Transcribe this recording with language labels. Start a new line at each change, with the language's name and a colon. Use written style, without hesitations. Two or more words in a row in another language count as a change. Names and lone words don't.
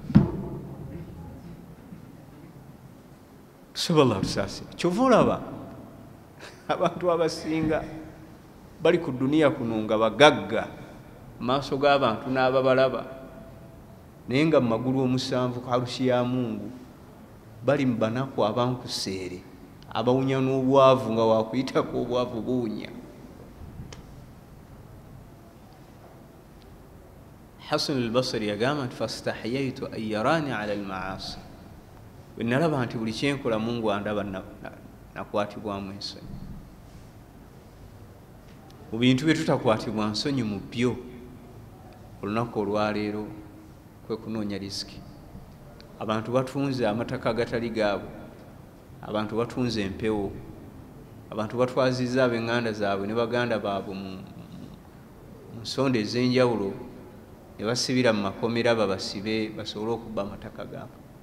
Ganda: tusobola tusasi kyova olaba abantu abasinga bali ku duniya kuno nga bagagga maaso g'abantu n'ababalaba naye nga mu magulu 7 ku harusi ya Mungu bali mu banaku abankuseere abawunya n'obwavu nga wakuyitako obwavu buwunya. Hasan al-Basri yagamba nti
Arabic: فاستحييت أن يراني على المعاصي
Ganda: bwe nalaba nti buli kyenkola Mungu andaba nakwatibwamu ensonyi. Mu bintu bye tutakwatibwa nsonyi mu byo olunaku olwaleero kwe kunoonya riziki. Abantu batunze amataka agatali gaabwe, abantu batunze empewo, abantu batwazizza ab'eŋŋanda zaabwe ne baganda baabwe mu nsonda ez'enjawulo ne basibira mu makomera babasibe basobole okubba amataka gaabwe.